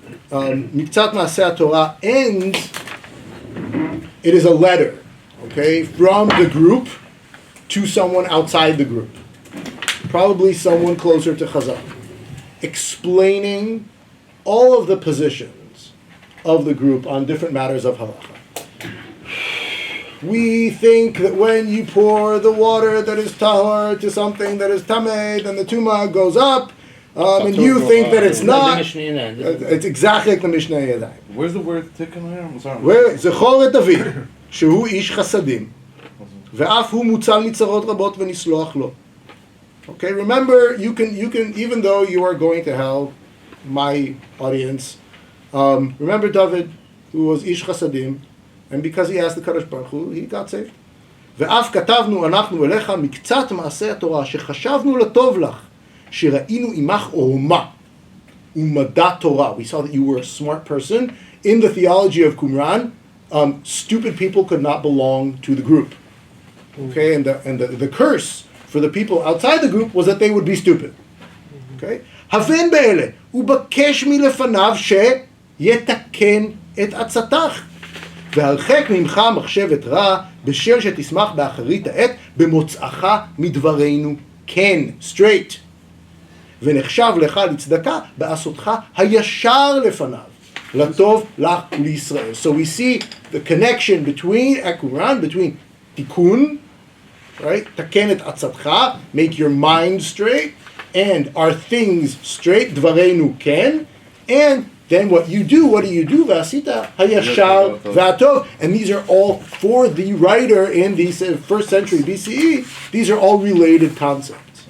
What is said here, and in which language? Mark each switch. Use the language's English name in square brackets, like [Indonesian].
[English] Miktzat Maaseh Torah ends, it is a letter, okay, from the group to someone outside the group, probably someone closer to Chazal, explaining all of the positions of the group on different matters of halacha. We think that when you pour the water that is tahor to something that is tameh, then the tumah goes up, and you think that it's not. It's exactly like the Mishnah Yadayim. Where's the word tikkun here? I'm sorry. Where [Hebrew] זכור את אביו, שהוא איש חסדים, ואף הוא מוצל מצרות רבות ונסלוח לו. [English] Okay, remember, you can, even though you are going to hell, my audience, remember David, who was ish chasadim, and because he asked the Kadosh Baruch Hu, he got saved. [Hebrew] ואף כתבנו אנחנו אליך מקצת מעשה התורה, שחשבנו לטוב לך, שראינו עמך עורמה, ומדע תורה. [English] We saw that you were a smart person. In the theology of Qumran, stupid people could not belong to the group. Okay, and the curse for the people outside the group was that they would be stupid. Okay? [Hebrew] הבן באלה, ובקש מלפניו שיתקן את עצתך. והרחק ממך מחשבת רע, בשל שתשמח באחרית העת, במוצאך מדברנו כן, [English] straight. [Hebrew] ונחשב לך לצדקה, בעשותך הישר לפניו, לטוב לך ולישראל. [English] So we see the connection between Qumran, between tikkun, right? [Hebrew] תקן את עצתך, [English] make your mind straight, and are things straight, [Hebrew] דברנו כן, [English] and then what do you do? [Hebrew] ועשית הישר והטוב. [English] And these are all, for the writer in the 1st century BCE, these are all related concepts.